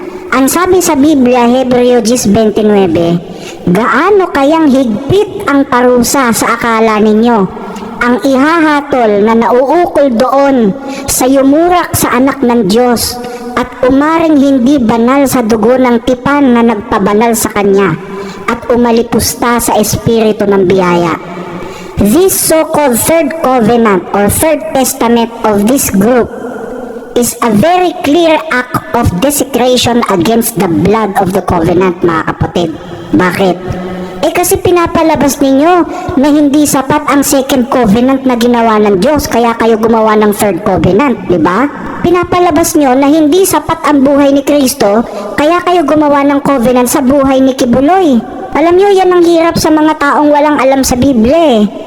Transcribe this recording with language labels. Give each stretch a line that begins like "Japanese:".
Filipino: Ang sabi sa Biblia, Hebreo 10:29, gaano kayang higpit ang parusa sa akala ninyo? Ang ihahatol na nauukol doon sa yumurak sa anak ng Diyos at umaring hindi banal sa dugo ng tipan na nagpabanal sa kanya at umalipusta sa espiritu ng biyaya.
English: This so-called third covenant or third testament of this group is a very clear act of desecration against the blood of the covenant,
Filipino: mga kapatid. Bakit? Kasi pinapalabas ninyo na hindi sapat ang second covenant na ginawa ng Diyos, kaya kayo gumawa ng third covenant, di ba? Pinapalabas nyo na hindi sapat ang buhay ni Kristo, kaya kayo gumawa ng covenant sa buhay ni Kibuloy. Alam nyo, yan ang hirap sa mga taong walang alam sa Biblia.